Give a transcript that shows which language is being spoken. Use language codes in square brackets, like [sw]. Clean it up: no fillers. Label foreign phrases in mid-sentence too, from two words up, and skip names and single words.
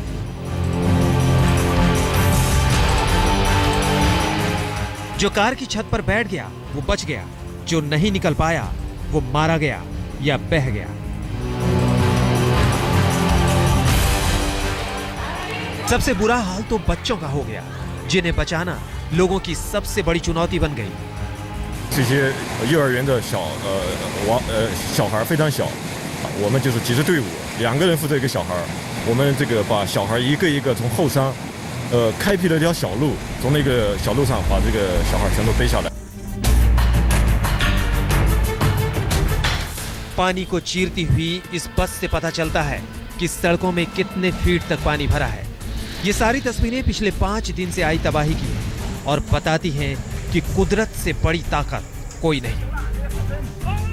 [hi] जो कार की छत पर बैठ गया वो बच गया, जो नहीं निकल पाया वो मारा गया या बह गया। सबसे बुरा हाल तो बच्चों का हो गया, जिन्हें बचाना लोगों की सबसे बड़ी चुनौती बन गई। [zh] 这些幼儿园的小孩非常小，我们就是几支队伍，2个人负责一个小孩，我们这个把小孩一个一个从后山，开辟了一条小路，从那个小路上把这个小孩全都背下来。 [hi] पानी को चीरती हुई इस बस से पता चलता है कि सड़कों में कितने फीट तक पानी भरा है। ये सारी तस्वीरें पिछले 5 दिन से आई तबाही की हैं और बताती हैं कि कुदरत से बड़ी ताकत कोई नहीं।